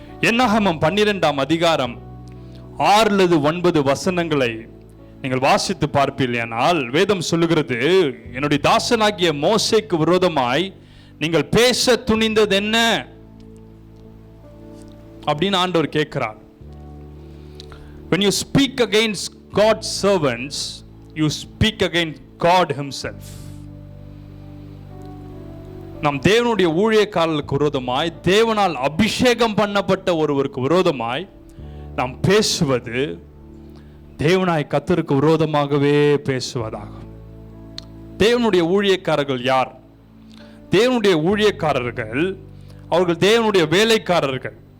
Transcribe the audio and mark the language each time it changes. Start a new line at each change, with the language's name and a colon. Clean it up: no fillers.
Tamil: என்னாகமம் 12ஆம் அதிகாரம் 6-9 வசனங்களை நீங்கள் வாசித்து பார்ப்பீர்களானால் வேதம் சொல்லுகிறது, என்னுடைய தாசனாகிய மோசேக்கு விரோதமாய் நீங்கள் பேச துணிந்தது என்ன அப்படின்னு ஆண்டவர் கேட்கிறார்.
English: When you speak against God's servants, you speak against God himself.
Tamil: நாம் தேவனுடைய ஊழியக்காரர்களுக்கு விரோதமாய், தேவனால் அபிஷேகம் பண்ணப்பட்ட ஒருவருக்கு விரோதமாய் நாம் பேசுவது தேவனாய் கர்த்தருக்கு விரோதமாகவே பேசுவதாகும். தேவனுடைய ஊழியக்காரர்கள் யார்? தேவனுடைய ஊழியக்காரர்கள் அவர்கள் தேவனுடைய வேலைக்காரர்கள்.